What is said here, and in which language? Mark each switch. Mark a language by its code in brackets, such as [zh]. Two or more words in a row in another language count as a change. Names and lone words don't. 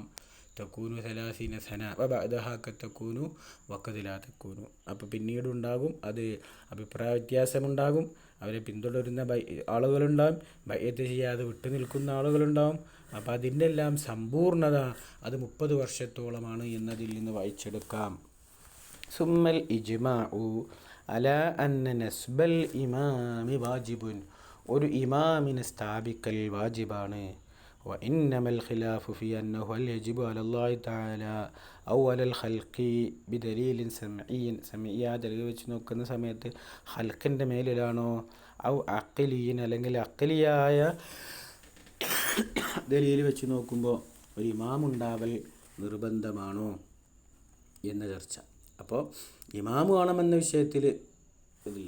[ar] تكون 30 سنة وبعدها تكون وقد لا تكون, [ml] അപ്പോൾ പിന്നീടുണ്ടാകും അത് അഭിപ്രായ വ്യത്യാസമുണ്ടാകും, അവരെ പിന്തുടരുന്ന ആളുകളുണ്ടാകും, ബൈഅത്ത് ചെയ്യാതെ വിട്ടു നിൽക്കുന്ന ആളുകളുണ്ടാകും. അപ്പോൾ അതിൻ്റെ എല്ലാം സമ്പൂർണത അത് 30 വർഷത്തോളമാണ് എന്നതിൽ നിന്ന് വായിച്ചെടുക്കാം. [ar] ثم الإجماع على أن نصب الإمام واجب, [ml] ഒരു ഇമാമിനെ സ്ഥാപിക്കൽ വാജിബാണ്. [ar] وإنما الخلاف في أنه هل يجب على الله تعالى أو على الخلق بدليل سمعي [ml] ദലീൽ വെച്ച് നോക്കുന്ന സമയത്ത് ഖൽഖിൻ്റെ മേലിലാണോ, [ar] أو عقليا [ml] അല്ലെങ്കിൽ അഖ്ലിയായ ദലീൽ വെച്ച് നോക്കുമ്പോൾ ഒരു ഇമാമുണ്ടാവൽ നിർബന്ധമാണോ എന്ന ചർച്ച. അപ്പോൾ ഇമാമ് വേണമെന്ന വിഷയത്തിൽ ഇതില്ല.